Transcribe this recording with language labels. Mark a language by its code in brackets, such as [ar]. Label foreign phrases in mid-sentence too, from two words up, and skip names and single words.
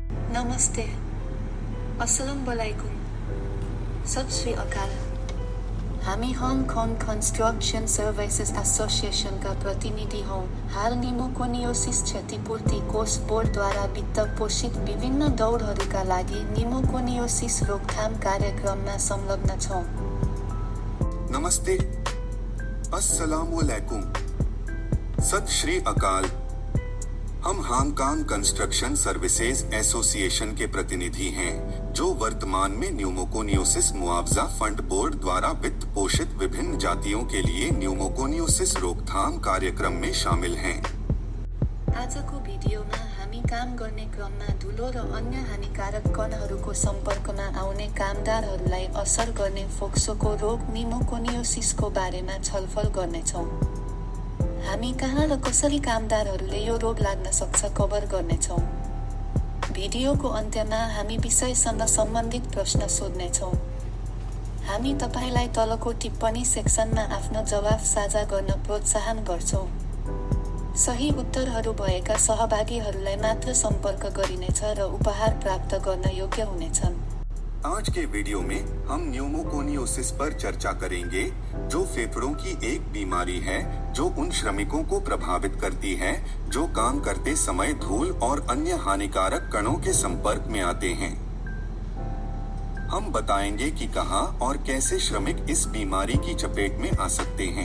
[ne] नमस्ते, [ar] السلام عليكم, [pa] ਸਤ ਸ੍ਰੀ ਅਕਾਲ। [ne] हामी हङकङ कन्स्ट्रक्सन सर्भिसेज एसोसिएसनका प्रतिनिधि हौँ। हाल निमोकोनियोसिस क्षतिपूर्ति कोष बोर्डद्वारा वित्त पोषित विभिन्न दौडहरूका लागि निमोकोनियोसिस रोकथाम कार्यक्रममा संलग्न छौँ। [hi] नमस्ते, [ar] السلام عليكم, [pa] ਸਤ ਸ੍ਰੀ ਅਕਾਲ। [hi] हम हांगकांग कंस्ट्रक्शन सर्विसेज एसोसिएशन के प्रतिनिधि हैं, जो वर्तमान में न्यूमोकोनियोसिस मुआवजा फंड बोर्ड द्वारा वित्त पोषित विभिन्न जातियों के लिए न्यूमोकोनियोसिस रोकथाम कार्यक्रम में शामिल हैं। [ne] आजको भिडियोमा हामी काम गर्ने क्रममा धुलो र अन्य हानिकारक कणहरूको सम्पर्कमा आउने कामदारहरूलाई असर गर्ने फोक्सोको रोग निमोकोनियोसिसको बारेमा छलफल गर्नेछौँ। हामी कहाँ र कसरी कामदारहरूले यो रोग लाग्न सक्छ कभर गर्नेछौँ। भिडियोको अन्त्यमा हामी विषयसँग सम्बन्धित प्रश्न सोध्नेछौँ। हामी तपाईलाई तलको टिप्पणी सेक्सनमा आफ्नो जवाफ साझा गर्न प्रोत्साहन गर्छौँ। सही उत्तरहरू भएका सहभागीहरूलाई मात्र सम्पर्क गरिनेछ र उपहार प्राप्त गर्न योग्य हुनेछन्। [hi] आज के वीडियो में हम न्यूमोकोनियोसिस पर चर्चा करेंगे, जो फेफड़ों की एक बीमारी है जो उन श्रमिकों को प्रभावित करती है जो काम करते समय धूल और अन्य हानिकारक कणों के संपर्क में आते हैं। हम बताएंगे कि कहां और कैसे श्रमिक इस बीमारी की चपेट में आ सकते हैं।